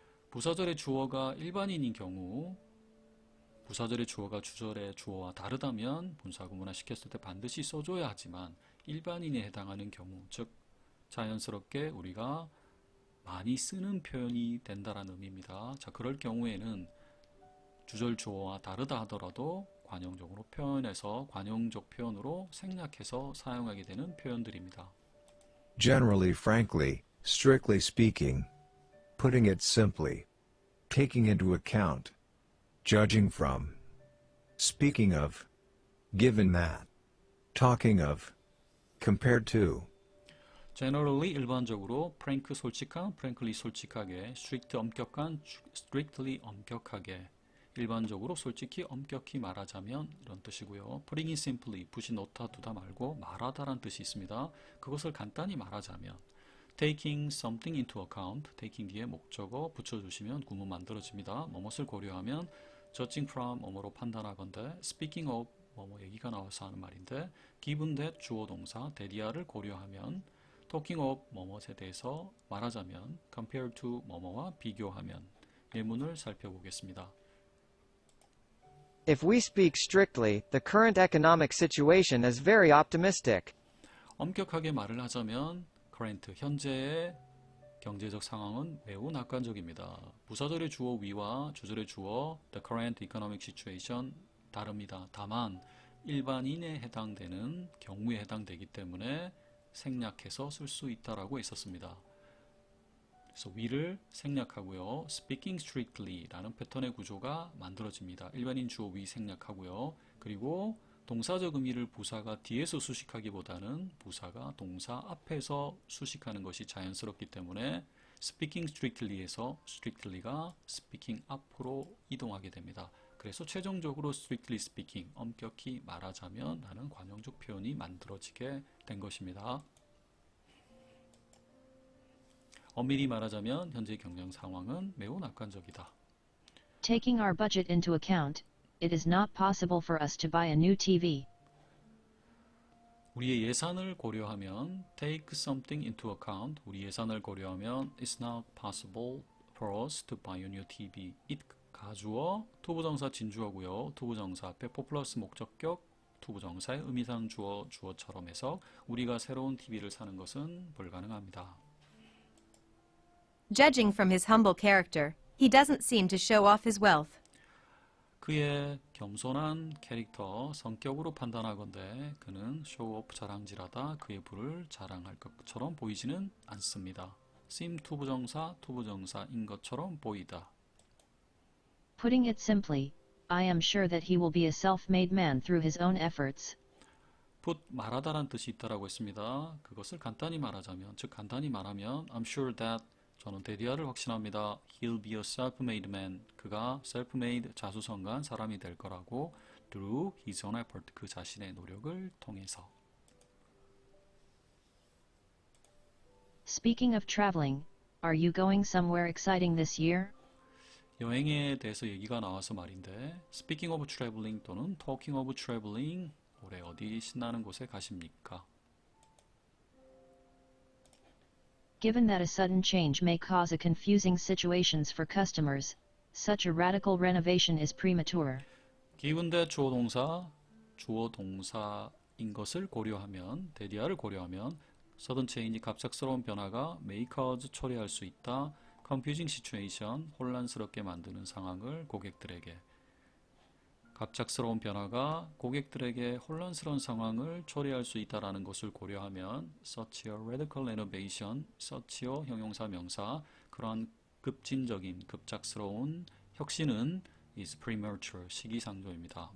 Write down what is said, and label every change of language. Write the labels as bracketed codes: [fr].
[ko] 부사절의 주어가 일반인인 경우 부사절의 주어가 주절의 주어와 다르다면 분사 구문화 시켰을 때 반드시 써줘야 하지만 일반인에 해당하는 경우 즉 자연스럽게 우리가 많이 쓰는 표현이 된다라는 의미입니다. 자, 그럴 경우에는 주절 주어와 다르다 하더라도 관용적으로 표현해서 관용적 표현으로 생략해서 사용하게 되는 표현들입니다. [en] Generally, frankly, strictly speaking, putting it simply, taking into account, judging from, speaking of, given that, talking of, compared to. [ko] Generally 일반적으로 frank 솔직한, frankly 솔직하게, strict 엄격한, strictly 엄격하게, 일반적으로 솔직히 엄격히 말하자면 이런 뜻이고요. [en] putting it simply [ko] 붓이 놓다 두다 말고 말하다란 뜻이 있습니다. 그것을 간단히 말하자면 [en] taking something into account, [ko] taking 뒤에 목적어 붙여주시면 구문 만들어집니다. 뭐뭇을 고려하면 [en] judging from [ko] 뭐뭐로 판단하건대 [en] speaking of [ko] 뭐뭐 얘기가 나와서 하는 말인데 [en] given that [ko] 주어 동사 대디아를 고려하면 [en] talking of [ko] 뭐뭐에 대해서 말하자면 [en] compare to [ko] 뭐뭐와 비교하면 예문을 살펴보겠습니다. [en] If we speak strictly, the current economic situation is very optimistic. [ko] 엄격하게 말을 하자면 current, 현재의 경제적 상황은 매우 낙관적입니다. 부사절의 주어 we와 주절의 주어 [en] the current economic situation [ko] 다릅니다. 다만 일반인에 해당되는 경우에 해당되기 때문에 생략해서 쓸 수 있다라고 했었습니다. 그래서 we를 생략하고요. [en] speaking strictly [ko] 라는 패턴의 구조가 만들어집니다. 일반인 주어 we 생략하고요. 그리고 동사적 의미를 부사가 뒤에서 수식하기보다는 부사가 동사 앞에서 수식하는 것이 자연스럽기 때문에 [en] speaking strictly [ko] 에서 strictly가 speaking 앞으로 이동하게 됩니다. 그래서 최종적으로 [en] strictly speaking, [ko] 엄격히 말하자면 라는 관용적 표현이 만들어지게 된 것입니다. 엄밀히 말하자면 현재 경영 상황은 매우 낙관적이다. [en] Taking our budget into account, it is not possible for us to buy a new TV. [ko] 우리의 예산을 고려하면 [en] take something into account. [ko] 우리 예산을 고려하면 [en] it's not possible for us to buy a new TV. [ko] it 가주어, 투부정사 진주어고요. 투부정사 앞에 for 플러스 목적격, 투부정사의 의미상 주어, 주어처럼 해서 우리가 새로운 TV를 사는 것은 불가능합니다. [en] Judging from his humble character, he doesn't seem to show off his wealth. [ko] 그의 겸손한 캐릭터, 성격으로 판단하건대 그는 쇼오프 자랑질하다 그의 부를 자랑할 것처럼 보이지는 않습니다. seem 투부정사, 투부정사인 것처럼 보이다. [en] Putting it simply, I am sure that he will be a self-made man through his own efforts. [ko] put 말하다란 뜻이 있다라고 했습니다. 그것을 간단히 말하자면, 즉 간단히 말하면 [en] I'm sure that [ko] 저는 데디아를 확신합니다. [en] He'll be a self-made man. [ko] 그가 [en] self-made [ko] 자수성가한 사람이 될 거라고 [en] through his own effort. [ko] 그 자신의 노력을 통해서. [en] Speaking of traveling, are you going somewhere exciting this year? [ko] 여행에 대해서 얘기가 나와서 말인데 [en] Speaking of traveling [ko] 또는 [en] Talking of traveling [ko] 올해 어디 신나는 곳에 가십니까? [en] Given that a sudden change may cause a confusing situations for customers, such a radical renovation is premature. Given that [ko] 주어 동사인 것을 고려하면 데디아를 고려하면 [en] sudden change [ko] 갑작스러운 변화가 [en] may cause [ko] 초래할 수 있다. [en] confusing situation [ko] 혼란스럽게 만드는 상황을 고객들에게 갑작스러운 변화가 고객들에게 혼란스러운 상황을 초래할 수 있다라는 것을 고려하면 [en] such a radical innovation, [ko] such요 형용사 명사 그러한 급진적인 급작스러운 혁신은 [en] is premature [ko] 시기상조입니다.